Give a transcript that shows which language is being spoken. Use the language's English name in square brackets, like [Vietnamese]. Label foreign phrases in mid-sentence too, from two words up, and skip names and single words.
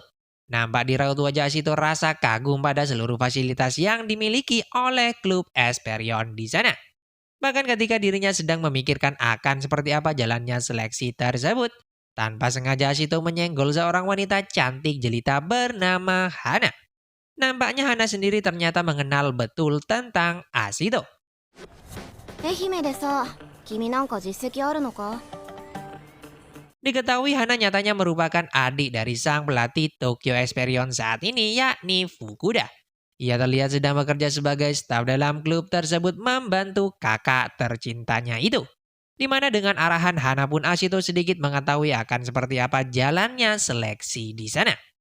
[Indonesian] Nampak di raut wajah Asito rasa kagum pada seluruh fasilitas yang dimiliki oleh klub Esperion di sana. Bahkan ketika dirinya sedang memikirkan akan seperti apa jalannya seleksi tersebut, tanpa sengaja Asito menyenggol seorang wanita cantik jelita bernama Hana. Nampaknya Hana sendiri ternyata mengenal betul tentang Asito. [Japanese] 愛媛でさ、君なんか実績あるのか？ [Indonesian] Diketahui Hana nyatanya merupakan adik dari sang pelatih Tokyo Esperion saat ini yakni Fukuda. Ia terlihat sedang bekerja sebagai staf dalam klub tersebut membantu kakak tercintanya itu. Di mana dengan arahan Hana pun Asito sedikit mengetahui akan seperti apa jalannya seleksi di sana.